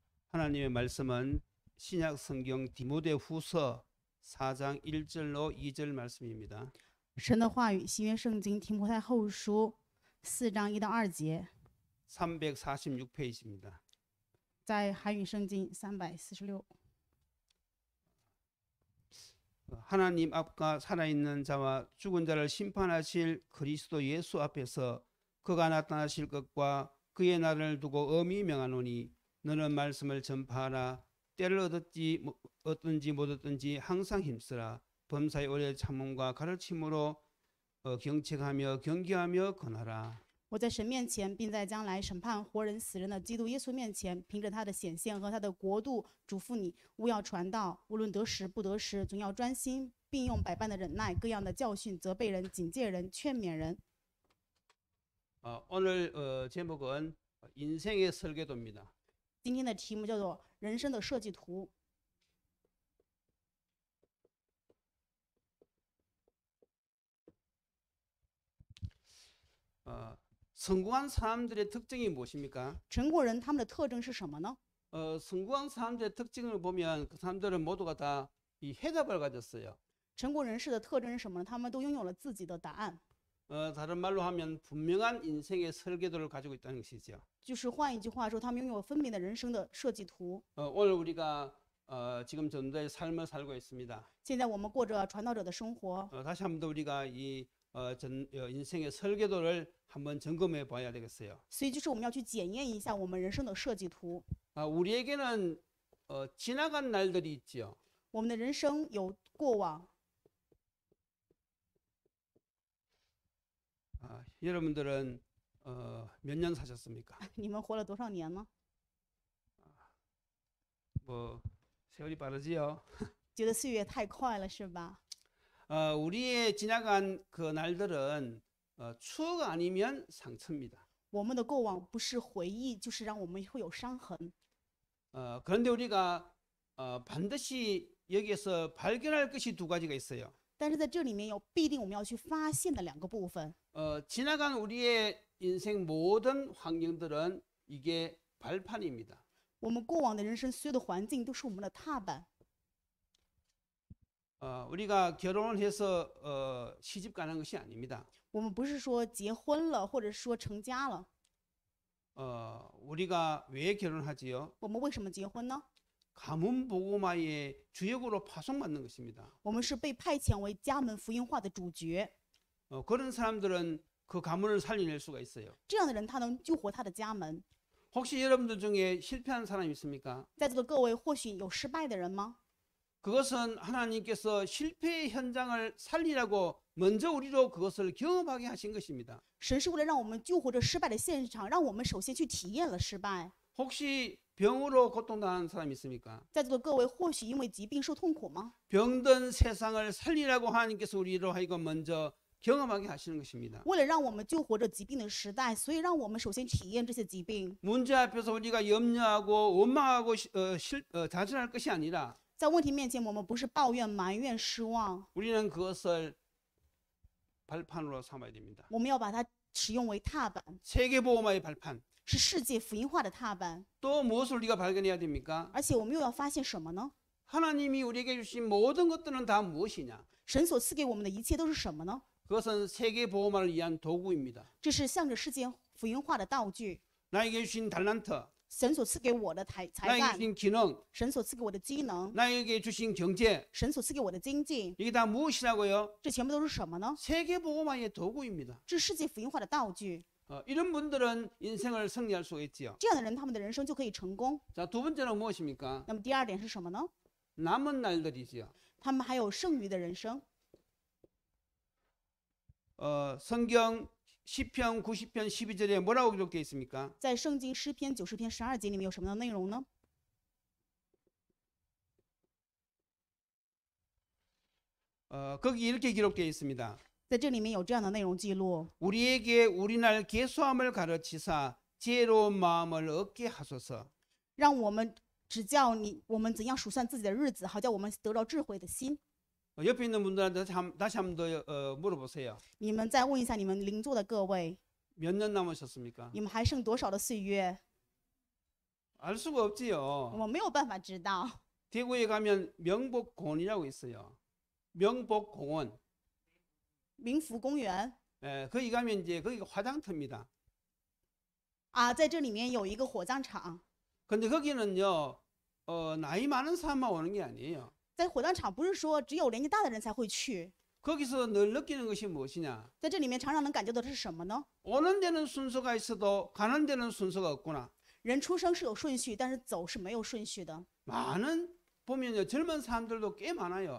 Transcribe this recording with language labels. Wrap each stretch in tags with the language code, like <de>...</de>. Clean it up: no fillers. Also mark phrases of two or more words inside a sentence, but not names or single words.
<ko>하나님의 말씀은 신약 성경 디모데후서 4장 1절로 2절 말씀입니다.</ko> <zh>神的话语，新约圣经提摩太后书4章1到2节，</zh> <ko>346페이지입니다.</ko> <zh>在韩语圣经346。</zh> <ko>하나님 앞과 살아있는 자와 죽은 자를 심판하실 그리스도 예수 앞에서 그가 나타나실 것과 그의 날을 두고 엄히 명하노니 너는 말씀을 전파하라. 때를 얻든지 못 얻든지 항상 힘쓰라. 범사의 오래 참음과 가르침으로 경책하며 경계하며 권하라.</ko> <zh>我在神面前，并在将来审判活人死人的基督耶稣面前，凭着他的显现和他的国度，嘱咐你勿要传道，无论得时不得时，总要专心，并用百般的忍耐，各样的教训，责备人、警戒人、劝勉人。</zh> <ko>오늘 제목은 인생의 설계도입니다.</ko> <zh>今天的题目叫做“人生的设计图”。</zh> <ko>성공한 사람들의 특징이 무엇입니까?</ko> <zh>成功人他们的特征是什么呢？</zh> <ko>성공한 사람들의 특징을 보면 그 사람들은 모두가 다 이 해답을 가졌어요.</ko> <zh>成功人士的特征是什么呢？他们都拥有了自己的答案。</zh> <ko>다른 말로 하면 분명한 인생의 설계도를 가지고 있다는 것이죠.</ko> <zh>就是换一句话说，他们拥有分明的人生的设计图。</zh> <ko>오늘 우리가 지금 전도의 삶을 살고 있습니다.</ko> <zh>现在我们过着传道者的生活，</zh> <ko>다시 한번 우리가 이 인생의 설계도를 한번 점검해 봐야 되겠어요.</ko> <zh>所以就是我们要去检验一下我们人生的设计图。</zh> <ko>우리에게는 지나간 날들이 있죠.</ko> <zh>我们的人生有过往，</zh> <ko>여러분들은 몇 년 사셨습니까?</ko> <zh>你们活了多少年呢？</zh> <ko>뭐 세월이 빠르지요.</ko> <zh>觉得岁月太快了，是吧？</zh> <ko>우리의 지나간 그 날들은 추억 아니면 상처입니다.</ko> <zh>我们的过往不是回忆，就是让我们会有伤痕。</zh> <ko>그런데 우리가 반드시 여기에서 발견할 것이 두 가지가 있어요.</ko> <zh>但是在这里面有必定我们要去发现的两个部分。</zh> <ko>지나간 우리의 인생 모든 환경들은 이게 발판입니다.</ko> <zh>我们过往的人生所有的环境都是我们的踏板。</zh> <ko>우리가 결혼을 해서 시집 가는 것이 아닙니다.</ko> <zh>我们不是说结婚了，或者说成家了。</zh> <ko>우리가 왜 결혼하지요?</ko> <zh>我们为什么结婚呢？</zh> <ko>가문 복음화의 주역으로 파송받는 것입니다.</ko> <zh>我们是被派遣为家门福音化的主角。</zh> <ko>그런 사람들은 그 가문을 살려낼 수가 있어요.</ko> <zh>这样的人，他能救活他的家门。</zh> <ko>혹시 여러분들 중에 실패한 사람이 있습니까?</ko> <zh>在座的各位，或许有失败的人吗？</zh> <ko>그것은 하나님께서 실패의 현장을 살리라고 먼저 우리로 그것을 경험하게 하신 것입니다.</ko> <zh>神是为了让我们救活这失败的现场，让我们首先去体验了失败。</zh> <ko>혹시 병으로 고통당하는 사람이 있습니까?</ko> <zh>在座的各位，或许因为疾病受痛苦吗？</zh> <ko>병든 세상을 살리라고 하나님께서 우리로 하여금 먼저 경험하게 하시는 것입니다.</ko> <zh>为了让我们救活这疾病的时代，所以让我们首先体验这些疾病。</zh> <ko>문제 앞에서 우리가 염려하고 원망하고 자진할 것이 아니라</ko> <zh>在问题面前，我们不是抱怨、埋怨、失望，</zh> <ko>우리는 그것을 발판으로 삼아야 됩니다.</ko> <zh>我们要把它使用为踏板，</zh> <ko>세계보험화의 발판.</ko> <zh>是世界福音化的踏板。</zh> <ko>또 무엇을 우리가 발견해야 됩니까?</ko> <zh>而且我们又要发现什么呢？</zh> <ko>하나님이 우리에게 주신 모든 것들은 다 무엇이냐?</ko> <zh>神所赐给我们的一切都是什么呢？</zh> <ko>그것은 세계보험화를 위한 도구입니다.</ko> <zh>这是向着世界福音化的道具。</zh> <ko>나에게 주신 달란트,</ko> <zh>神所赐给我的才</zh> <ko>나에게</ko> <zh>干，</zh> <ko>주신 기능,</ko> <zh>神所赐给我的机能，</zh> <ko>나에게 주신 경제,</ko> <zh>神所赐给我的经济，</zh> <ko>이게 다 무엇이라고요?</ko> <zh>这全部都是什么呢？</zh> <ko>세계보험화의 도구입니다.</ko> <zh>这是世界福音化的道具。</zh> <ko>이런 분들은 인생을 승리할 수가 있지요.</ko> <zh>这样的人，他们的人生就可以成功。</zh> <ko>자, 두 번째는 무엇입니까?</ko> <zh>那么第二点是什么呢？</zh> <ko>남은 날들이지요.</ko> <zh>他们还有剩余的人生。</zh> <ko>성경 시편 90편 12절에 뭐라고 기록되어 있습니까?</ko> <zh>在圣经诗篇90篇12节里面有什么样的内容呢？</zh> <ko>거기 이렇게 기록되어 있습니다.</ko> <zh>在这里面有这样的内容记录：</zh> <ko>우리에게 우리날 계수함을 가르치사 지혜로운 마음을 얻게 하소서.</ko> <zh>让我们指教我们怎样数算自己的日子，好叫我们得到智慧的心。</zh> <ko>옆에 있는 분들한테 다시 한 번 더 물어보세요.</ko> <zh>你们再问一下你们邻座的各位，</zh> <ko>몇 년 남으셨습니까?</ko> <zh>你们还剩多少的岁月？</zh> <ko>알 수가 없지요.</ko> <zh>我没有办法知道。</zh> <ko>대구에 가면 명복공원이라고 있어요. 명복공원.</ko> <zh>民福公园</zh> <ko>거기 가면 이제 거기가 화장터입니다.</ko> <zh>啊，在这里面有一个火葬场，</zh> <ko>근데 거기는요, 나이 많은 사람만 오는 게 아니에요.</ko> <zh>在火葬场不是说只有年纪大的人才会去，</zh> <ko>거기서 늘 느끼는 것이 무엇이냐?</ko> <zh>在这里面常常能感觉到的是什么呢？</zh> <ko>오는 데는 순서가 있어도 가는 데는 순서가 없구나.</ko> <zh>人出生是有顺序，但是走是没有顺序的。</zh> <ko>많은 보면요, 젊은 사람들도 꽤 많아요.</ko>